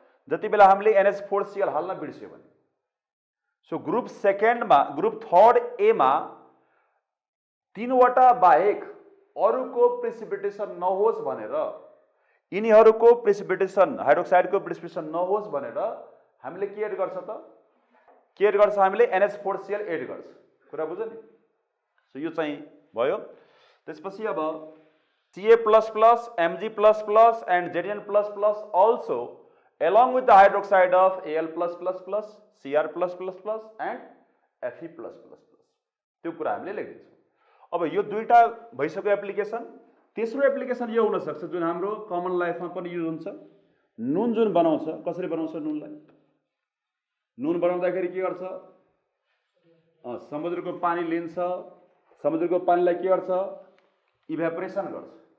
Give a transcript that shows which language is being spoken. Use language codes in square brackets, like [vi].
[ne] जति बेला हामीले NH4Cl हाल्न बिर्स्यो भने। सो ग्रुप 2nd मा ग्रुप 3rd A मा 3वटा बाहेक अरूको प्रिसिपिटेसन नहोस् भनेर, यिनीहरूको प्रिसिपिटेसन हाइड्रोक्साइडको प्रिसिपिटेसन नहोस् भनेर हामीले के एड गर्छ त? के एड गर्छ? हामीले NH4Cl एड गर्छ। कुरा बुझ्यो नि? सो यो चाहिँ भयो। त्यसपछि अब [en] Ca++, Mg++ and Zn++ also along with the hydroxide of Al++, Cr++ and Fe++। [ne] त्यो कुरा हामीले लेख्दिन्छौँ। अब यो दुईटा भइसक्यो एप्लिकेसन। तेस्रो एप्लिकेसन यो हुन सक्छ जुन हाम्रो कमन लाइफमा पनि युज हुन्छ। नुन जुन बनाउँछ, कसरी बनाउँछ नुनलाई? नुन बनाउँदाखेरि के गर्छ? समुद्रको पानी लिन्छ, समुद्रको पानीलाई के गर्छ? इभ्यापोरेसन गर्छ।